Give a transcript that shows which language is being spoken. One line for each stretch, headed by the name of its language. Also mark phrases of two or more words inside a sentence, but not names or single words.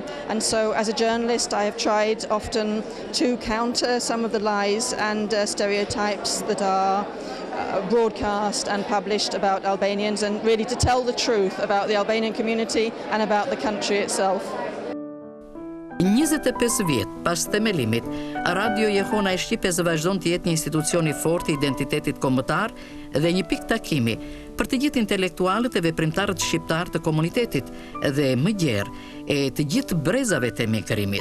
English: And so as a journalist, I have tried often to counter some of the lies and stereotypes that are broadcast and published about Albanians, and really to tell the truth about the Albanian community and about the country itself.
Albanian: 25 vjet pas themelimit, Radio Jehona e Shqipes vazhdon të jetë një institucion i fortë i identitetit kombëtar dhe një pikë takimi për të gjithë intelektualët e veprimtarët shqiptar të komunitetit dhe më gjerë e të gjithë brezave të emigrimit.